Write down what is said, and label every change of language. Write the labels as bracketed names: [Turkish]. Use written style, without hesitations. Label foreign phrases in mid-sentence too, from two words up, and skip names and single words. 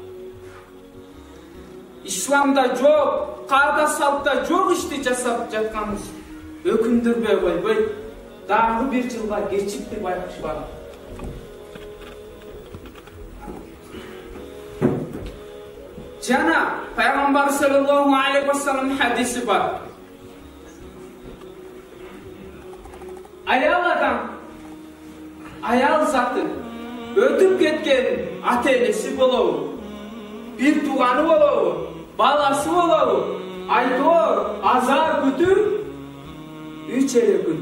[Kyrgyz] Исламда жок, каада салтта жок ишти жасап жатканыбыз өкүндүрбөй койбой, дагы бир жылга кечипти байкуш бар. Жана Пайгамбар [Arabic] صلى الله عليه وسلم [Kyrgyz] хадиси бар. Аял адам, аял заты өтүп кеткен ата-энеси болобу, бир тууганы болобу, баласы болобу, айтор, азар күтүп 3 эле күн.